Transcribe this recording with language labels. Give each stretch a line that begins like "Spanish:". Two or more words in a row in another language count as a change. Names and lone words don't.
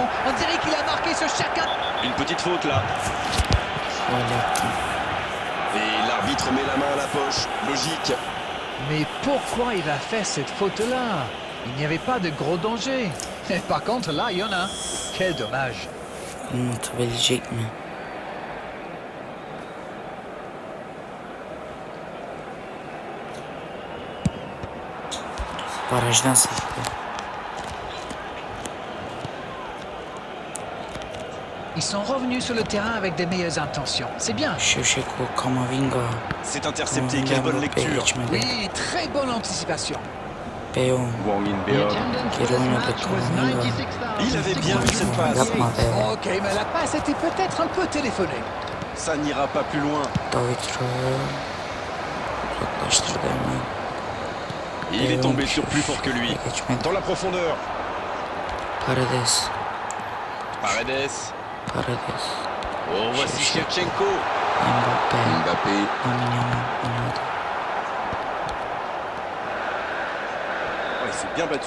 French: On dirait qu'il a marqué sur chacun. Une petite faute là. Tuvalet. Et l'arbitre met la main à la poche. Logique. Mais pourquoi il a fait cette faute-là? Il n'y avait pas de gros danger. Et par contre, là, il y en a. Quel dommage.
Turkish: Unutabilecek mi? Barajdan sekti.
French: Ils sont revenus sur le terrain avec des meilleures intentions. C'est bien. Şevşeko, Kamavinga. C'est intercepté. Quelle bonne Mbappe lecture.
Turkish: geçmedi.
French: Oui, très bonne anticipation. Beo. Wang In
English: The attendance for this match was
French: Il avait bien vu cette
English: 96,600.
French: passe.
Turkish: Yapma be.
French: Ok, mais la passe était peut-être un peu téléphonée. Ça n'ira pas plus loin.
Turkish: David Raya. Uzaklaştırdı hemen.
French: Il est tombé sur plus fort que lui.
Turkish: Geçmedi.
French: Dans la profondeur. Paredes. Paredes. Paredes. Oh, voici Shevchenko. Mbappe. Mbappé.
Turkish: Lamine Yamal oynadı.
French: Ouais, il s'est bien battu.